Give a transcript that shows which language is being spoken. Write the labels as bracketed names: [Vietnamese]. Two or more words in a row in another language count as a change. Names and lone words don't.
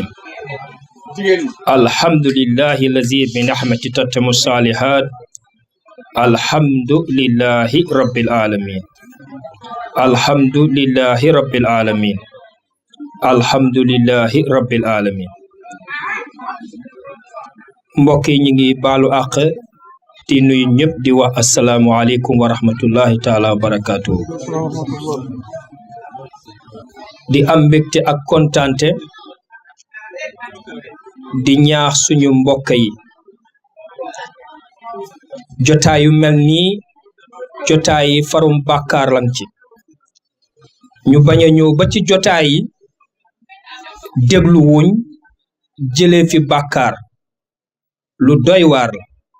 [Arabic] الحمد لله الذي بنعمته تتم الصالحات. الحمد لله رب العالمين. الحمد لله رب العالمين. الحمد لله رب العالمين. [Wolof] mbokk yi ñu ngi baalu àq di nuyu ñëpp di wax [Arabic] السلام عليكم ورحمة الله تعالى وبركاته. [Wolof] di am mbégte ak kontaante di ñaax suñu mbokk yi jotaayu mel nii jotaayi farum bàkkaar lañ ci ñu bañ a ñëw ba ci jotaay yi déglu wuñ jëlee fi bàkkaar lu doy waar la.